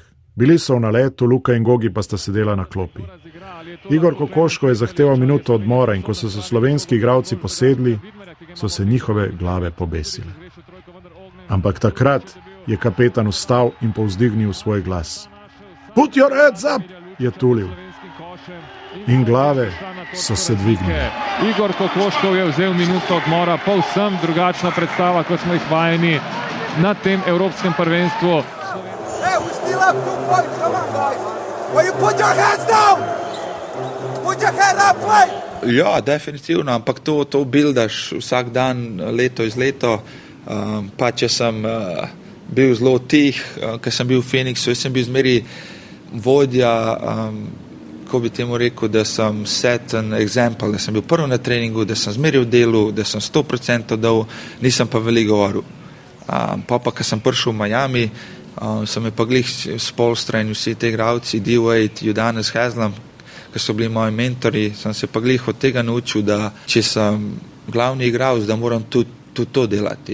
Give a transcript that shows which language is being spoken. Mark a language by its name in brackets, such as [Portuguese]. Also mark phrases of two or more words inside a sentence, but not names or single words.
[Slovenian] Bili so v naletu, Luka in Gogi pa sta sedela na klopi. Igor Kokoškov je zahteval minuto odmora in ko so se slovenski igralci posedli, so se njihove glave pobesile. Ampak takrat je kapetan vstal in povzdignil svoj glas. [English] Put your heads up, [Slovenian] je tulil. In glave so se dvignile. Igor Kokoškov je vzel minuto odmora, povsem drugačna predstava, kot smo jih vajeni na tem evropskem prvenstvu. Ja, definitivno, ampak to buildaš vsak dan, leto iz leto. Pa če sem bil zelo tih, ker sem bil v Phoenixu, jaz sem bil zmeri vodja, ko bi temu rekel, da sem [English] set an example, [Slovenian] da sem bil prvi na treningu, da sem zmeri v delu, da sem 100% dal, nisem pa veliko govoril. Pa, ko sem prišel v Miami, so me pa glih Spoelstra in vsi te igralci, D-Wade, Udonis Haslem, ki so bili moji mentori, sem se pa glih od tega naučil, da če sem glavni igralec, da moram tudi to delati.